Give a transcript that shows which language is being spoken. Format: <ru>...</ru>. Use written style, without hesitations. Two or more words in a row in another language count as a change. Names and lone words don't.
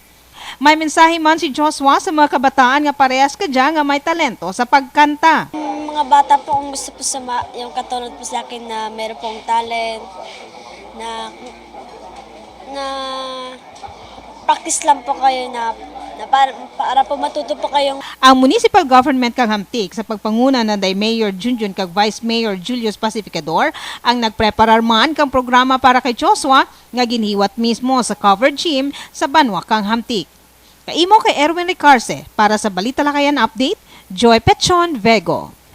<krj>May mensahe man si Joshua sa mga kabataan nga parehas kadya nga may talento sa pagkanta.</krj> <tl>Mga bata po ang gusto po sa yung katulad po sa akin na meron pong talent na practice lang po kayo na para po matuto po kayong.</tl> <krj>Ang municipal government kang Hamtik sa pagpanguna na day Mayor Junjun kag Vice Mayor Julius Pacificador ang nagpreparar man kang programa para kay Joshua nga ginhiwat mismo sa covered gym sa Banwa kang Hamtik. Kaimo kay Erwin Ricarce para sa Balita Lakayan Update, Joy Petron Vego.</krj>